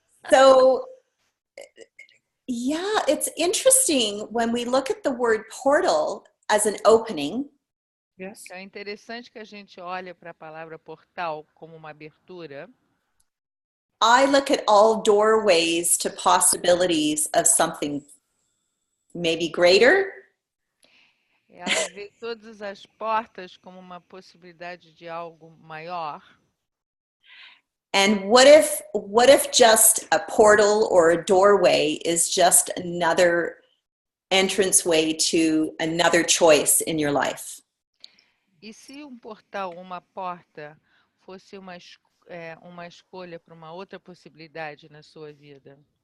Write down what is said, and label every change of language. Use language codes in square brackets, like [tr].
[en] So yeah, it's interesting when we look at the word portal as an opening. Yes. [pt] É interessante que a gente olha para a palavra portal como uma abertura. [en] I look at all doorways to possibilities of something maybe greater. [pt] Ela vê todas as portas como uma possibilidade de algo maior. [en] And what if just a portal or a doorway is just another entranceway to another choice in your life? [pt] E se portal, uma porta, fosse uma escolha para uma outra possibilidade na sua vida?